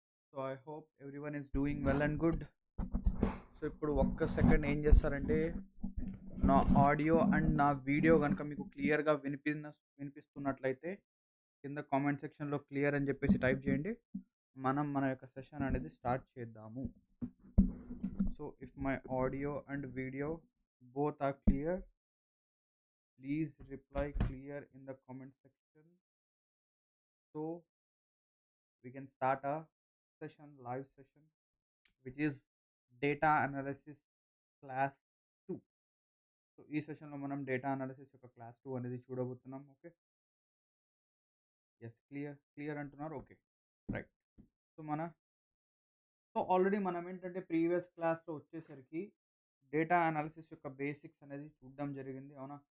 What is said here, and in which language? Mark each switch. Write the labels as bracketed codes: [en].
[en] So, I hope everyone is doing well and good. [te] So, ఇప్పుడు ఒక్క second ఏం చేస్తారంటే నా ఆడియో అండ్ నా వీడియో కనుక మీకు క్లియర్గా వినిపిస్తున్నట్లయితే కింద కామెంట్ సెక్షన్లో క్లియర్ అని చెప్పేసి టైప్ చేయండి. మనం మన యొక్క సెషన్ అనేది స్టార్ట్ చేద్దాము. [en] So, if my audio and video both are clear, please reply clear in the comment section. So we can start a live session, which is data analysis class 2. [te] So ఈ సెషన్లో మనం data analysis యొక్క class 2 అనేది చూడబోతున్నాం. Okay, yes, clear అంటున్నారు. Okay, right. So already మనం ఏంటంటే previous క్లాస్లో వచ్చేసరికి డేటా అనాలిసిస్ యొక్క బేసిక్స్ అనేది చూడడం జరిగింది, అవునా?